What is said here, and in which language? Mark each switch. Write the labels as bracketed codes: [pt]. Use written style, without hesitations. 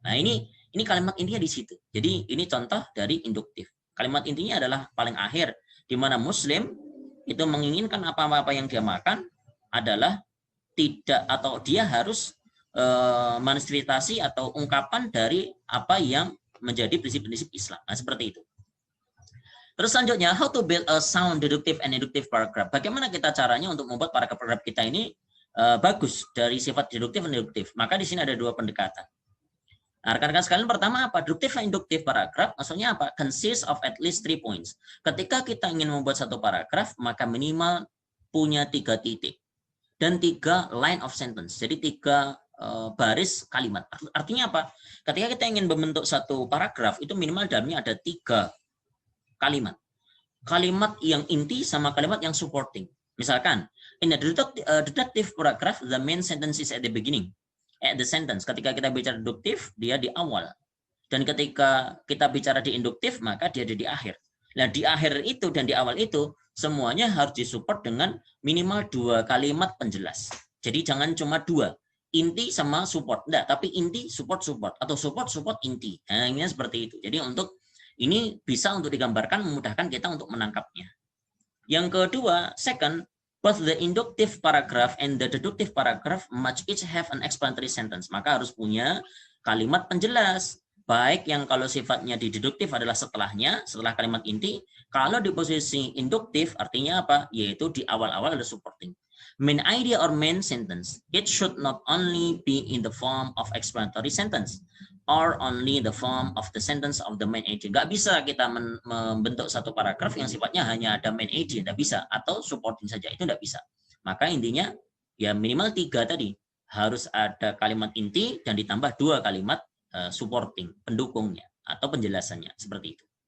[id] Nah, ini kalimat intinya di situ. Jadi ini contoh dari induktif. Kalimat intinya adalah paling akhir, di mana Muslim itu menginginkan apa-apa yang dia makan adalah tidak, atau dia harus manifestasi atau ungkapan dari apa yang menjadi prinsip-prinsip Islam. Nah, seperti itu. Terus selanjutnya, [en] how to build a sound deductive and inductive paragraph. [id] Bagaimana kita caranya untuk membuat paragraf kita ini bagus dari sifat deduktif dan induktif. Maka di sini ada dua pendekatan. Nah, rekan-rekan sekalian, pertama apa? Deduktif dan induktif paragraf, maksudnya apa? [en] Consists of at least 3 points. [id] Ketika kita ingin membuat satu paragraf, maka minimal punya 3 titik dan 3 [en] line of sentence. [id] Jadi 3 baris kalimat. Artinya apa? Ketika kita ingin membentuk satu paragraf, itu minimal dalamnya ada 3 kalimat. Kalimat yang inti sama kalimat yang supporting. Misalkan, [en] in a deductive paragraph, the main sentence is at the beginning. At the sentence. [id] Ketika kita bicara deduktif, dia di awal. Dan ketika kita bicara di induktif, maka dia ada di akhir. Nah, di akhir itu dan di awal itu, semuanya harus disupport dengan minimal 2 kalimat penjelas. Jadi jangan cuma 2. Inti sama support. Enggak, tapi inti, support, atau support, inti. Nah, ini seperti itu. Jadi ini bisa untuk digambarkan, memudahkan kita untuk menangkapnya. Yang kedua, [en] second, both the inductive paragraph and the deductive paragraph must each have an explanatory sentence. [id] Maka harus punya kalimat penjelas. Baik yang kalau sifatnya di deduktif adalah setelahnya, setelah kalimat inti. Kalau di posisi induktif artinya apa? Yaitu di awal-awal ada supporting. [en] Main idea or main sentence. It should not only be in the form of explanatory sentence or only the form of the sentence of the main idea. [id] Nggak bisa kita membentuk satu paragraf yang sifatnya hanya ada main idea, nggak bisa. Atau supporting saja, itu nggak bisa. Maka intinya ya minimal 3 tadi. Harus ada kalimat inti dan ditambah 2 kalimat supporting, pendukungnya atau penjelasannya, seperti itu.